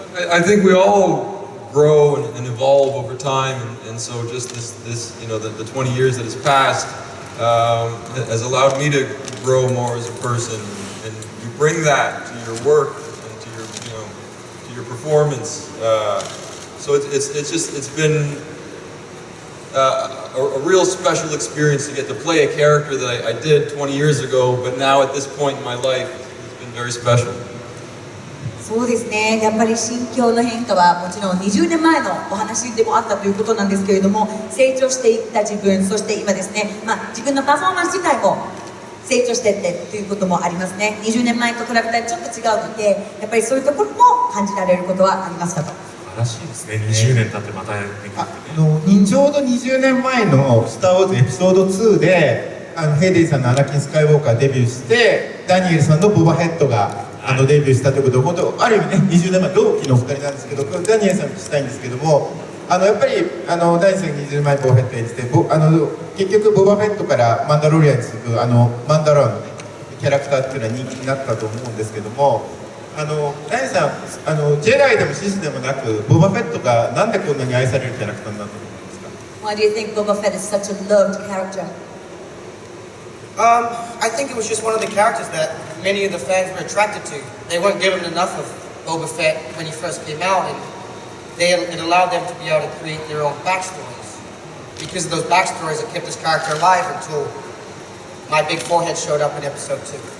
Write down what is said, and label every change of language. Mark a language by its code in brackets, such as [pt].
[en] I think we all grow and evolve over time, and so just this the 20 years that has passed has allowed me to grow more as a person, and you bring that to your work and to your performance. So it's been a real special experience to get to play a character that I did 20 years ago, but now at this point in my life, it's been very special. [ja] そうですね、やっぱり心境の変化はもちろん20年前のお話でもあったということなんですけれども、成長していった自分、そして今ですね、自分のパフォーマンス自体も成長していってということもありますね。 20年前と比べたらちょっと違うので、やっぱりそういうところも感じられることはありましたと。素晴らしいですね。 20年経ってまたできるってね。ちょうど20年前の「スター・ウォーズ」エピソード2でヘイデンさんのアナキン・スカイウォーカーデビューして、ダニエルさんのボバヘッドがデビューしたということで、本当ある意味ね20年前同期の2人なんですけど、ダニエルさんに聞きたいんですけども、やっぱりダニエルさんが20年前ボバヘッド演じて、結局ボバフェットからマンダロリアンに続くマンダローの、ね、キャラクターっていうのは人気になったと思うんですけども、ダニエルさんジェダイでもシスでもなくボバフェットがなんでこんなに愛されるキャラクターになったと思うんですか？ [en] Why do you think Boba Fett is such a loved character? I think it was just one of the characters that many of the fans were attracted to. They weren't given enough of Boba Fett when he first came out, and it allowed them to be able to create their own backstories. Because of those backstories, it kept this character alive until my big forehead showed up in episode 2.